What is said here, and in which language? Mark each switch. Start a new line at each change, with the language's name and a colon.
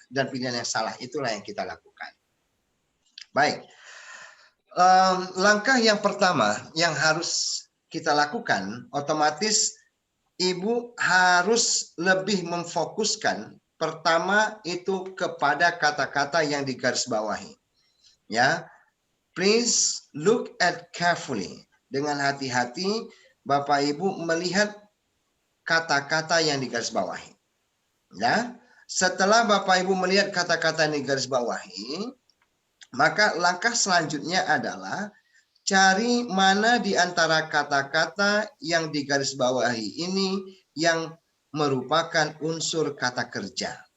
Indonesian: Dan pilihan yang salah itulah yang kita lakukan. Baik. Langkah yang pertama yang harus kita lakukan, otomatis Ibu harus lebih memfokuskan pertama itu kepada kata-kata yang digarisbawahi. Ya.
English: Please look at carefully.
Indonesian: Dengan hati-hati Bapak Ibu melihat kata-kata yang digarisbawahi. Ya, setelah Bapak Ibu melihat kata-kata yang digarisbawahi, maka langkah selanjutnya adalah cari mana di antara kata-kata yang digarisbawahi ini yang merupakan unsur kata kerja.